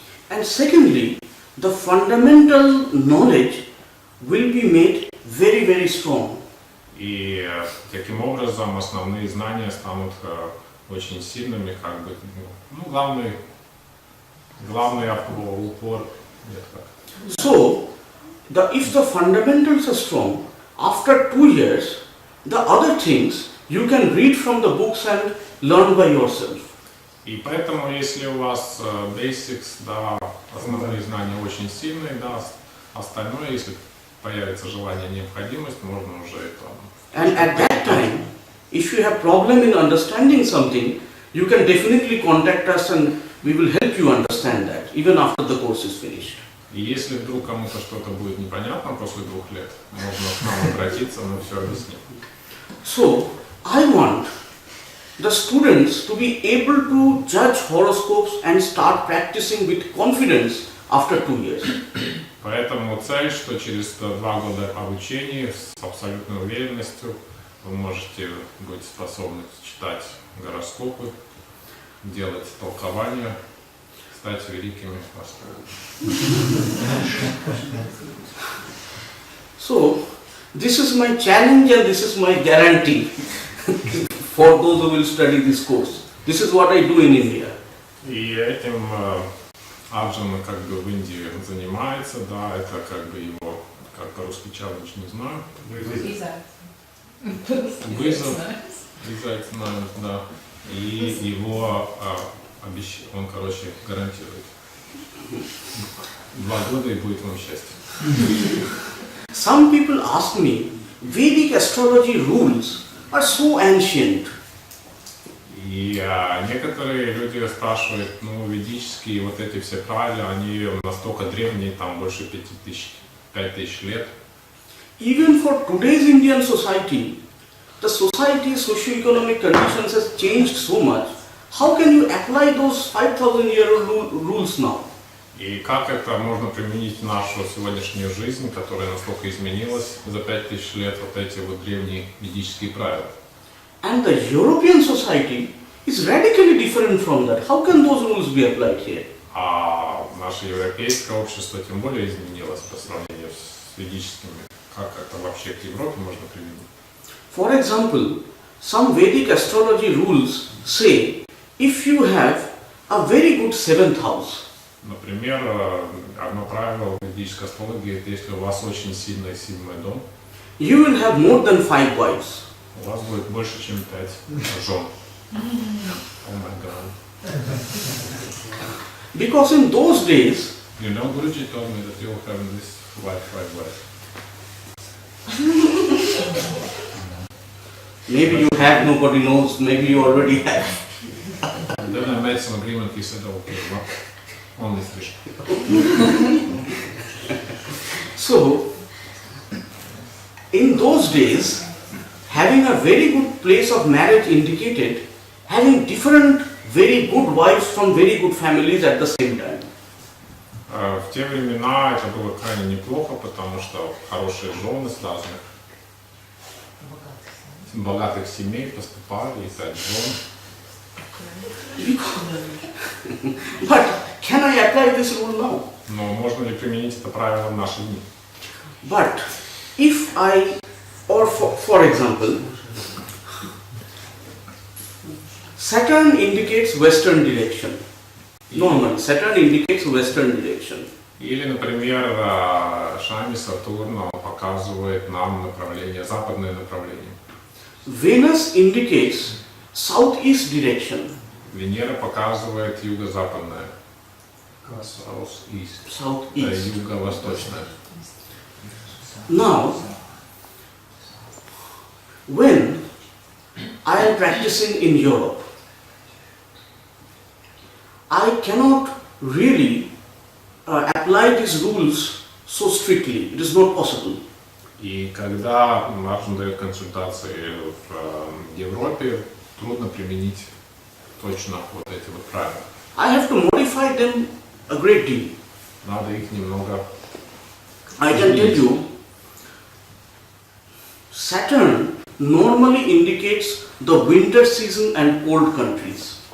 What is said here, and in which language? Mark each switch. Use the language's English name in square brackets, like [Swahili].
[English] And secondly, the fundamental knowledge will be made very, very strong. [Russian] И таким образом основные знания станут очень сильными, как бы, ну, главный упор. Нет, как. [English] So, if the fundamentals are strong, after 2 years, the other things you can read from the books and learn by yourself. [Russian] И поэтому, если у вас basics, да, основные знания очень сильные, да, остальное, если появится желание, необходимость, можно уже это. [English] And at that time, if you have problem in understanding something, you can definitely contact us and we will help you understand that, even after the course is finished. [Russian] И если вдруг кому-то что-то будет непонятно после 2 лет, можно к нам обратиться, мы все объясним. [English] So, I want the students to be able to judge horoscopes and start practicing with confidence after 2 years. [Russian] Поэтому цель, что через 2 года обучения с абсолютной уверенностью вы можете быть способны читать гороскопы, делать толкования, стать великими астрологами. [English] So, this is my challenge and this is my guarantee for those who will study this course. This is what I do in India. [Russian] И этим Арджун как бы в Индии занимается, да, это как бы его, как по-русски челлендж, не знаю. Вызов, знаю, да. И его он, короче, гарантирует. 2 года и будет вам счастье. [English] Some people ask me, Vedic astrology rules are so ancient. [Russian] И некоторые люди спрашивают, ну, ведические вот эти все правила, они настолько древние, там больше 5000 лет. [English] Even for today's Indian society, the society's socio-economic conditions has changed so much. How can you apply those 5,000-year-old rules now? [Russian] И как это можно применить в нашу сегодняшнюю жизнь, которая настолько изменилась за 5000 лет, вот эти вот древние ведические правила? [English] And the European society is radically different from that. How can those rules be applied here? [Russian] А наше европейское общество тем более изменилось по сравнению с ведическими. Как это вообще к Европе можно применить? [English] For example, some Vedic astrology rules say if you have a very good 7th house. [Russian] Например, одно правило в ведической астрологии, это если у вас очень сильный 7-й дом, [English] you will have more than 5 wives. [Russian] У вас будет больше, чем 5 жен. [English] Oh my God. Because in those days, You know, Guruji told me that you'll have this wife. maybe you have, nobody knows, maybe you already have. And then I made some agreement, he said, okay, well, only 3. So, in those days, having a very good place of marriage indicated having different very good wives from very good families at the same time. [Russian] В те времена это было крайне неплохо, потому что хорошие жены с разных богатых семей поступали, и 5 жен. [English] But can I apply this rule now? [Russian] Но можно ли применить это правило в наши дни? [English] But if I, or for example, Saturn indicates western direction. Normally, Saturn indicates western direction. [Russian] Или, например, Шами Сатурн показывает нам направление, западное направление. [English] Venus indicates southeast direction. [Russian] Венера показывает юго-западное. [English] Southeast. [Russian] Юго-восточное. [English] Now, when I am practicing in Europe, I cannot really apply these rules so strictly. It is not possible. [Russian] И когда Арджун дает консультации в Европе, трудно применить точно вот эти вот правила. [English] I have to modify them a great deal. [Russian] Надо их немного. [English] I can tell you, Saturn normally indicates the winter season and cold countries.